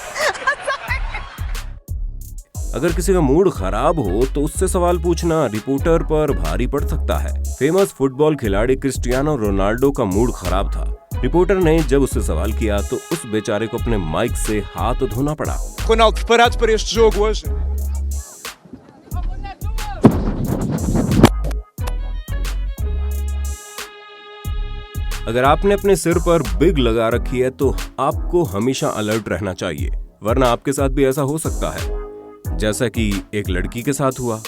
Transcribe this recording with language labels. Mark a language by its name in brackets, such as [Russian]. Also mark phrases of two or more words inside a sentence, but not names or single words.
[Hindi] अगर किसी का मूड खराब हो तो उससे सवाल पूछना रिपोर्टर पर भारी पड़ सकता है। फेमस फुटबॉल खिलाड़ी क्रिस्टियानो रोनाल्डो का मूड खराब था। रिपोर्टर ने जब उससे सवाल किया तो उस बेचारे को अपने माइक से हाथ धोना पड़ा। [Portuguese] Ronaldo, preparados para este jogo hoje? [Hindi] अगर आपने अपने सिर पर बिग लगा रखी है तो आपको हमेशा अलर्ट रहना चाहिए, वरना आपके साथ भी ऐसा हो सकता है जैसा कि एक लड़की के साथ हुआ।